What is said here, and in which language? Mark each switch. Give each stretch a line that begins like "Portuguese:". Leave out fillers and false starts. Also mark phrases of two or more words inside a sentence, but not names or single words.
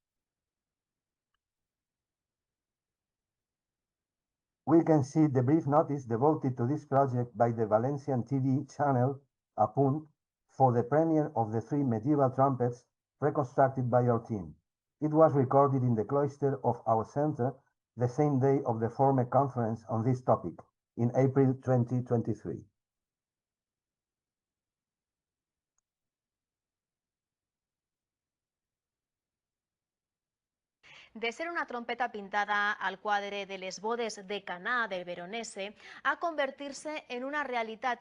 English: We can see the brief notice devoted to this project by the Valencian TV channel, Apunt, for the premiere of the 3 medieval trumpets reconstructed by our team. It was recorded in the cloister of our center the same day of the former conference on this topic, in April 2023.
Catalan: De ser una trompeta pintada al quadre de les bodes de Caná del Veronese a convertir-se en una realitat.